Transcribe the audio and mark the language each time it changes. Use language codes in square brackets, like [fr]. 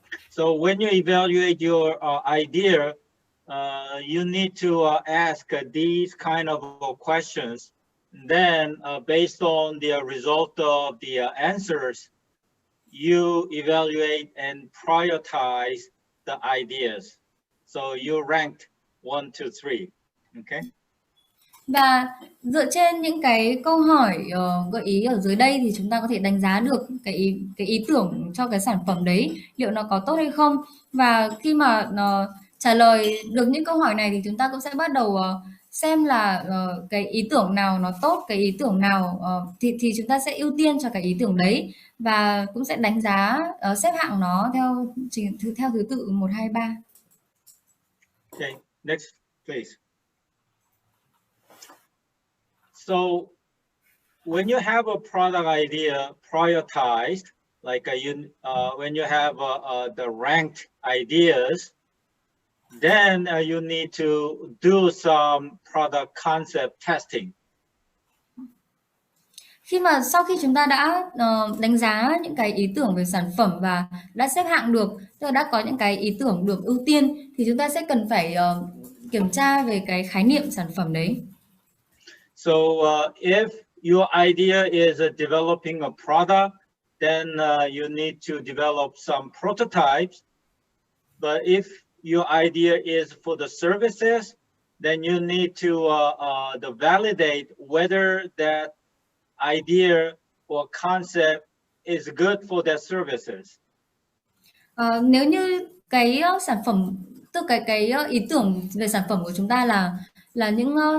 [en] So when you evaluate your idea, you need to ask these kind of questions. Then, based on the result of the answers, you evaluate and prioritize the ideas. So you ranked 1 to 3. Okay. [vi] Và dựa trên những cái câu hỏi gợi ý ở dưới đây thì chúng ta có thể đánh giá được cái ý tưởng cho cái sản phẩm đấy liệu nó có tốt hay không. Và khi mà trả lời được những câu hỏi này thì chúng ta cũng sẽ bắt đầu xem là cái ý tưởng nào nó tốt, cái ý tưởng nào thì chúng ta sẽ ưu tiên cho cái ý tưởng đấy, và cũng sẽ đánh giá xếp hạng nó theo thứ tự 1, 2, 3. [en] Okay, next please. So when you have a product idea prioritized, like when you have the ranked ideas, then you need to do some product concept testing. [vi] Khi mà sau khi chúng ta đã đánh giá những cái ý tưởng về sản phẩm và đã xếp hạng được, tức là đã có những cái ý tưởng được ưu tiên, thì chúng ta sẽ cần phải kiểm tra về cái khái niệm sản phẩm đấy. [en] So if your idea is developing a product, then you need to develop some prototypes. But if your idea is for the services, then you need to validate whether that idea or concept is good for their services. [vi] Nếu như cái sản phẩm, tức cái ý tưởng về sản phẩm của chúng ta là những